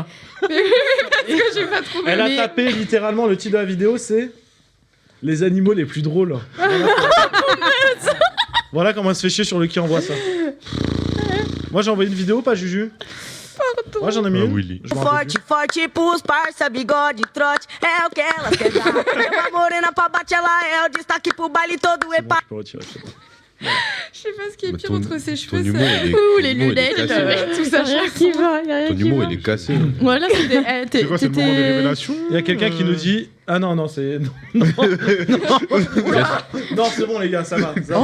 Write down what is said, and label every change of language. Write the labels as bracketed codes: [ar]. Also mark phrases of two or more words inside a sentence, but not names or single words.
[fr] Est-ce que j'ai pas trouvé? Elle a mais- tapé littéralement le titre de la vidéo, c'est les animaux les plus drôles. Voilà comment elle se fait chier sur le qui envoie ça. Moi j'ai envoyé une vidéo, pas Juju? Pardon. Moi j'en ai mis une. Willy. Je m'en rappelle [pt] Forte, forte pros parça, bigode, trote, é o que elas querem dar. É uma morena pra bate, ela é o destaque pro baile todo [fr] plus. e Bon, [pt] pá. [fr] je peux retirer, c'est bon. Je sais pas ce qui est Bah, pire ton- entre ses ton cheveux, humour, ça. il est- Ouh, ton les humour, il est lunettes, cassé. tout ça. Y'a rien qui va, y'a rien Ton qui humour, va. il est cassé. Voilà, c'était. C'est quoi, c'est le moment des révélations? Il y a quelqu'un qui nous dit ah non c'est non non c'est bon les gars ça va, ça va.